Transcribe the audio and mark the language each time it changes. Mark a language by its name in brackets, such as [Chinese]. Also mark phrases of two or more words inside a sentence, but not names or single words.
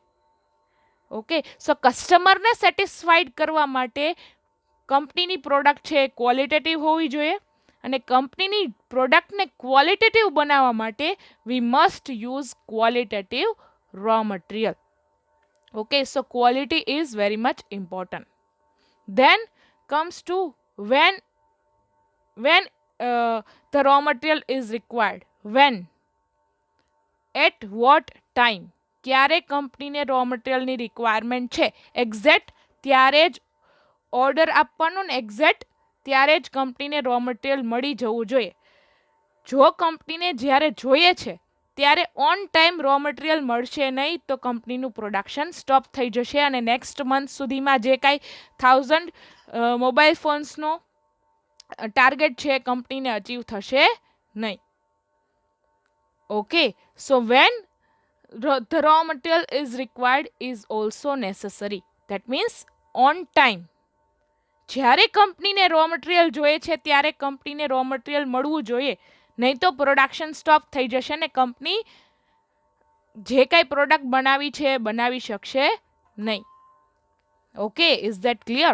[Gujarati] ઓકે, સો કસ્ટમરને સેટિસ્ફાઈડ કરવા માટે કંપનીની પ્રોડક્ટ છે એ ક્વોલિટેટિવ હોવી જોઈએ, અને કંપનીની પ્રોડક્ટને ક્વોલિટેટિવ બનાવવા માટે [English] we must use qualitative raw material. Okay, so quality is very much important. Then comes to when the raw material is required. When, at what time, [Gujarati] ક્યારે કંપનીને રો મટીરિયલની રિક્વાયરમેન્ટ છે એક્ઝેક્ટ ત્યારે જ ઓર્ડર આપવાનો ને એક્ઝેક્ટ ત્યારે જ કંપનીને [English] raw material [Gujarati] મળી જવું જોઈએ. જો કંપનીને જ્યારે જોઈએ છે ત્યારે [English] on time raw material [Gujarati] મળશે નહીં તો કંપનીનું પ્રોડક્શન સ્ટોપ થઈ જશે અને [English] next month [Gujarati] સુધીમાં જે કાંઈ 1000 મોબાઈલ ફોન્સનો ટાર્ગેટ છે કંપનીને અચીવ થશે નહીં. [English] Okay, so when the raw material is required is also necessary. That means on time. [Gujarati] જ્યારે કંપનીને [English] raw material [Gujarati] જોઈએ છે ત્યારે કંપનીને [English] raw material [Gujarati] મળવું જોઈએ, નહીં તો પ્રોડક્શન સ્ટોપ થઈ જશે ને કંપની જે કાંઈ પ્રોડક્ટ બનાવી છે બનાવી શકશે નહીં. [English] Okay, is that clear?